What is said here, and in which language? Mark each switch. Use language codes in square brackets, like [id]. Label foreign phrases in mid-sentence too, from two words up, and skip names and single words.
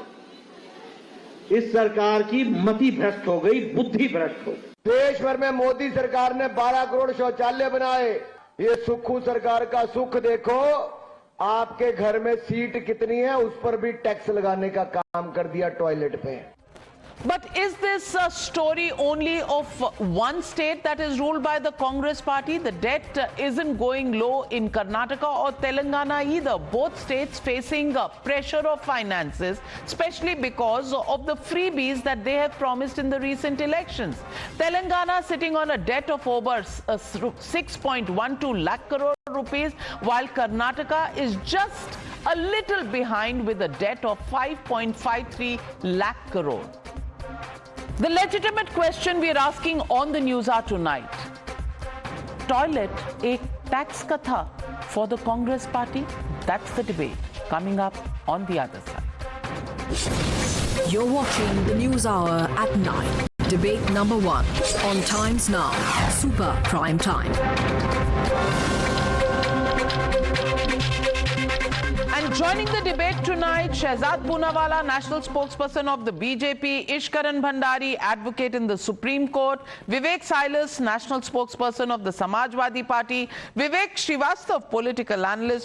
[hi] इस सरकार की मति भ्रष्ट हो गई, बुद्धि भ्रष्ट हो गई। देश भर में मोदी सरकार ने 12 करोड़ शौचालय बनाए। ये सुखू सरकार का सुख देखो, आपके घर में सीट कितनी है उस पर भी टैक्स लगाने का काम कर दिया टॉयलेट पे। [en] But is this a story only of one state that is ruled by the Congress party? The debt isn't going low in Karnataka or Telangana either. Both states facing pressure of finances, especially because of the freebies that they have promised in the recent elections. Telangana sitting on a debt of over 6.12 lakh crore rupees, while Karnataka is just a little behind with a debt of 5.53 lakh crore. The legitimate question we are asking on the Newshour tonight: [hi] टॉयलेट एक टैक्स का था [en] for the Congress party? That's the debate coming up on the other side. You're watching the Newshour at 9. Debate number 1 on Times Now, Super Prime Time. And joining the debate tonight, Shehzad Poonawala, national spokesperson of the BJP, Ishkaran Bhandari, advocate in the Supreme Court, Vivek Silas, national spokesperson of the Samajwadi Party, Vivek Srivastav, political analyst.